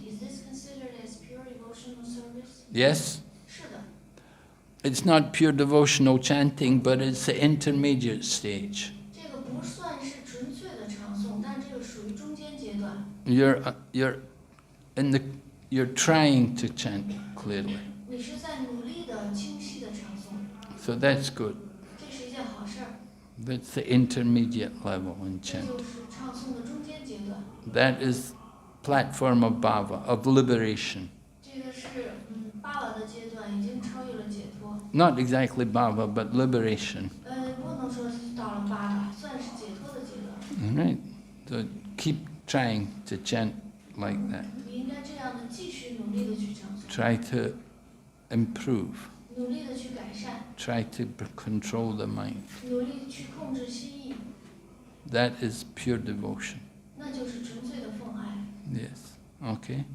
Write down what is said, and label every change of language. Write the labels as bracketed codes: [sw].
[en] Is this considered as pure devotional service? Yes. [zh] 是的， [en] It's not pure devotional chanting, but it's the intermediate stage. [zh] 这个不算是纯粹的唱诵，但这个属于中间阶段。 [en] You're trying to chant clearly. [zh] 你是在努力的、清晰的唱诵， [en] So that's good. [zh] 这是一件好事儿。 [en] That's the intermediate level in [zh] 这 [en] chant. [zh] 就是唱诵的中间阶段。 [en] That is platform of bhava, of liberation. [zh] 这个是巴瓦的阶段，已经超越了解脱。 [en] Not exactly bhava, but liberation. [zh] 不能说是到了巴瓦，算是解脱的阶段。 [en] All right. So keep trying to chant like that. [zh] 你应该这样的继续努力的去唱诵， [en] Try to improve. [zh] 努力的去改善， [en] Try to control the mind. [zh] 努力地去控制心意， [en] That is pure devotion. [zh] 那就是纯粹的奉爱， [en] Yes. Okay.